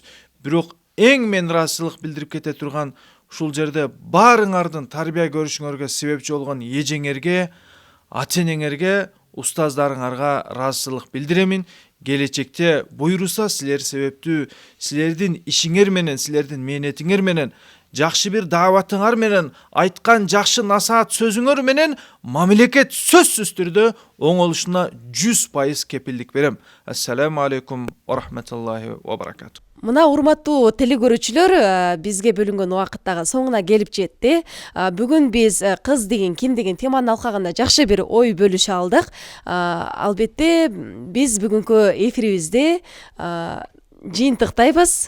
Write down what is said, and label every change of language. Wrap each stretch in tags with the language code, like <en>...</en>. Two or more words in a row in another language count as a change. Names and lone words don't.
<ky>Бирок эң мен ыраазычылык билдирип кете турган ушул жерде баарыңардын тарбия көрүшүңөргө себепчи болгон эжеңерге, ата-энеңерге, устаздарыңарга ыраазычылык билдиремин. келечекте буйруса силер себептүү силердин ишиңер менен силердин мээнетиңер менен жакшы бир дааватыңар менен айткан жакшы насаат сөзүңөр менен мамлекет сөзсүз түрдө оңолушуна 100% кепилдик берем.</ky> <ar>السلام عليكم ورحمة الله وبركاته.</ar> <ky>Мына урматтуу телекөрүүчүлөр, бизге бөлүнгөн убакыт дагы соңуна келип жетти. Бүгүн биз кыз деген ким деген теманы алкаганда жакшы бир ой бөлүшө алдык. Албетте биз бүгүнкү эфирибизде жыйынтыктайбыз.</ky>